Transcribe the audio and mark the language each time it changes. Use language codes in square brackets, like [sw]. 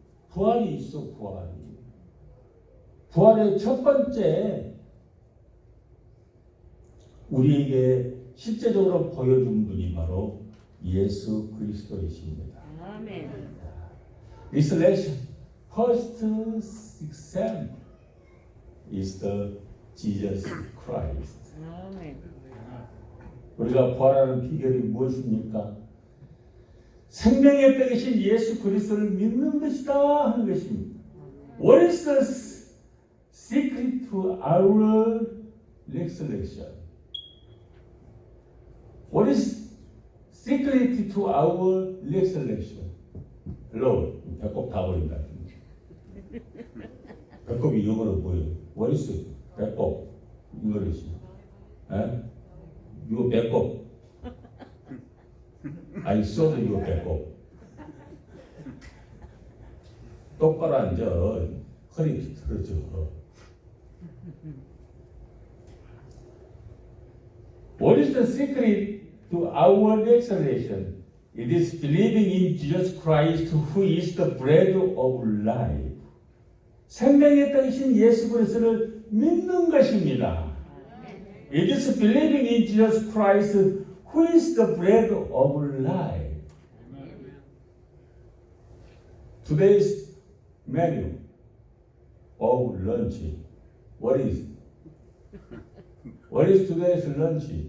[ko] 부활이 있어, 부활이. 부활의 첫 번째 우리에게 실제적으로 보여준 분이 바로 예수 그리스도이십니다. 아멘. [en] Resurrection, first example is the Jesus Christ. [ko] 아멘. 우리가 부활하는 비결이 무엇입니까? 생명의 떡이신 예수 그리스도를 믿는 것이다 하는 것입니다. [en] What is the secret to our resurrection? What is secret to our resurrection? Hello, [ko] 배꼽 다 버린다. 배꼽이 영어로 뭐예요? [en] What is [ko] 배꼽? [en] English. [ko] 에? 이거 배꼽. [en] I saw [ko] 이거 배꼽. 똑바로 앉아. 허리 틀어져. [en] What is the secret to our resurrection? It is believing in Jesus Christ who is the bread of life. [ko] 생명의 떡이신 예수 그리스도를 믿는 것입니다. [en] It is believing in Jesus Christ who is the bread of life. Today's menu of lunch. What is? What is today's lunch?